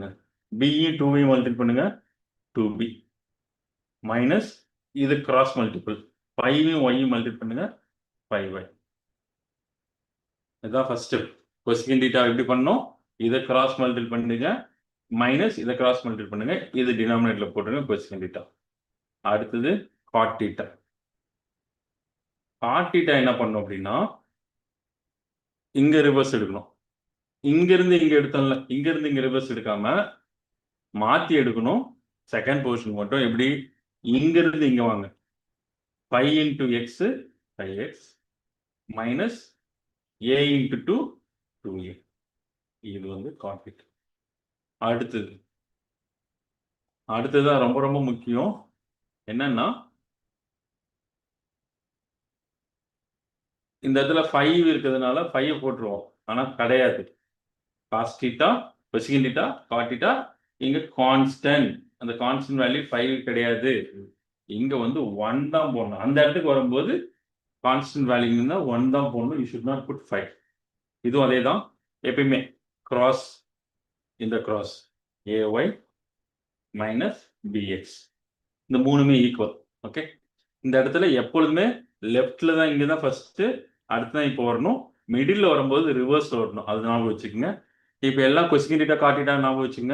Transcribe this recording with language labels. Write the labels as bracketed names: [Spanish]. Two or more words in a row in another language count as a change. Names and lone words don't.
[Tamil] பியும் 2வையும் மல்டிபிள் பண்ணுங்க, 2b மைனஸ் இது [English] cross multiple [Tamil] 5வையும் ஒய்யும் மல்டிபிள் பண்ணுங்க, 5y. இதுதான் [English] first step. cosecant theta [Tamil] எப்படி பண்ணோம்? இதை [English] cross multiple [Tamil] பண்ணுங்க, மைனஸ் இதை [English] cross multiple [Tamil] பண்ணுங்க, இது டினாமினேட்டர்ல போட்டுருங்க [English] cosecant theta. [Tamil] அடுத்தது [English] cot theta. cot theta [Tamil] என்ன பண்ணும் அப்படின்னா இங்க ரிவர்ஸ் எடுக்கணும். இங்க இருந்து இங்க எடுத்தோம்ல, இங்க இருந்து இங்க ரிவர்ஸ் எடுக்காம மாத்தி எடுக்கணும். [English] second position [Tamil] மட்டும் எப்படி? இங்க இருந்து இங்க வாங்க. [English] 5 into x 5x minus a into 2 2a. [Tamil] இது வந்து [English] cot theta. [Tamil] அடுத்ததான் ரொம்ப ரொம்ப முக்கியம். என்னன்னா இந்த இடத்துல 5 இருக்கிறதுனால 5 போட்டுருவோம். ஆனா கிடையாது. [English] cos theta cosecant theta cot theta இங்க கான்ஸ்டன்ட். [Tamil] அந்த [English] constant value [Tamil] 5 கிடையாது. இங்க வந்து 1 தான் போடணும். அந்த இடத்துக்கு வரும்போது [English] constant value [Tamil] இருந்தா 1 தான் போடணும். [English] you should not put 5. [Tamil] இதுவும் அதே தான். எப்பயுமே கிராஸ் இந்த [English] cross ay minus bx [Tamil] இந்த மூணுமே ஈக்குவல். ஓகே, இந்த இடத்துல எப்பொழுதுமே லெஃப்ட்ல தான், இங்க தான் ஃபர்ஸ்ட், அடுத்து தான் இப்போ வரணும். மிடில் வரும்போது ரிவர்ஸ் வரணும். அது ஞாபகம் வச்சுக்கோங்க. இப்போ எல்லாம் [English] cosecant theta cot theta [Tamil] ஞாபகம் வச்சுக்கோங்க.